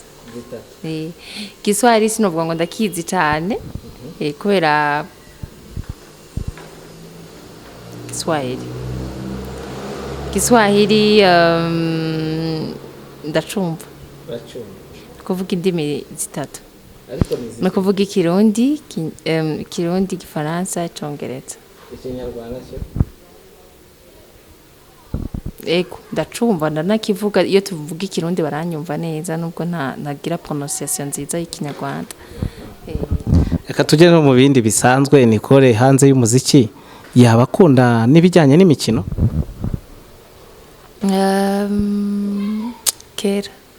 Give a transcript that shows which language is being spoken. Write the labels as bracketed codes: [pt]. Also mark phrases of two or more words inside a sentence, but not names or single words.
[rn] Kiswahili sinovuga ngo ndakizi cyane kubera Kiswahili ndacumva kuvuga indimi zitatu no kuvuga Kirundi, Gifaransa, Icongereza. Ikinyarwanda cyo ego ndacumva ndanakivuga iyo tuvuga Ikirundi baranyumva neza nubwo ntagira prononciation nziza y'Ikinyarwanda. Reka tujye no mu bindi bisanzwe. Nicole hanze y'umuziki yaba akunda n'ibijyanye n'imikino? Kera